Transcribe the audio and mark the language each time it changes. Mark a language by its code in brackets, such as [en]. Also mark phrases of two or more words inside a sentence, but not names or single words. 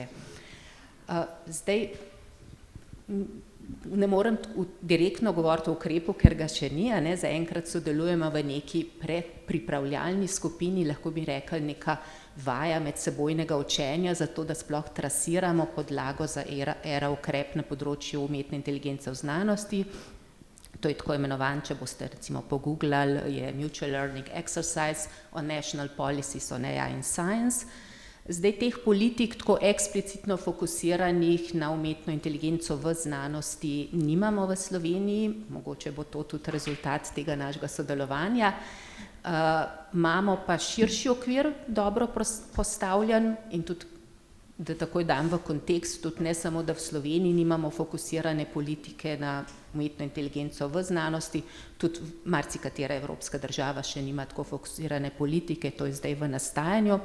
[sl] Zdaj, ne morem direktno govoriti o ukrepu, ker ga še ni, zaenkrat sodelujemo v neki predpripravljalni skupini, lahko bi rekli neka vaja medsebojnega učenja, zato da sploh trasiramo podlago za ERA ukrep na področju umetne inteligence v znanosti. To je tako imenovan, če boste recimo pogooglali, je Mutual Learning Exercise on National Policies on AI in Science. Zdaj teh politik tako eksplicitno fokusiranih na umetno inteligenco v znanosti nimamo v Sloveniji, mogoče bo to tudi rezultat tega našega sodelovanja. Imamo pa širši okvir dobro postavljen in tudi, da takoj dam v kontekst, tudi ne samo, da v Sloveniji nimamo fokusirane politike na umetno inteligenco v znanosti, tudi marsikatera evropska država še nima tako fokusirane politike, to je zdaj v nastajanju.